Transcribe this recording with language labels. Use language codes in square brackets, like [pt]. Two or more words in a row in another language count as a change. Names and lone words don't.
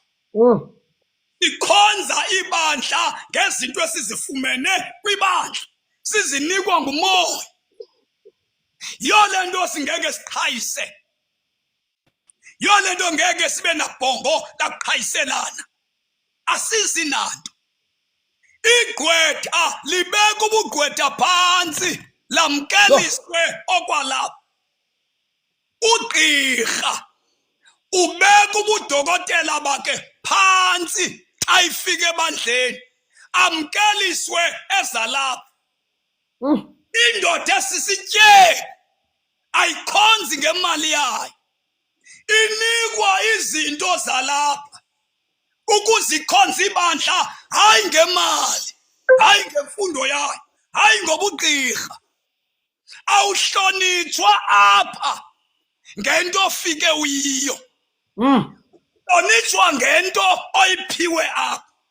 [xh] sikhonza ibandla ngezinto esizifumene kwibandla sizinikwa ngumoya yo lento singeke siqhayise yo lento ngeke sibe nabhongo lakuqhayiselana asizi nanto igqwetha libeka ubugqwetha phansi lamkeliswe okwalapha ugqirha ubeka ubudokotela bakhe phansi xa ifike ebandleni amkeliswe ezalapha indoda esisitye ayikhonzi ngemali yayo inikwa izinto zalapha ukuzikhonza ibandla hayi ngemali hayi ngemfundo yayo hayi ngobugqirha awuhlonitshwa apha ngento ofike uyiyo hlonitshwa ngento oyiphiwe apha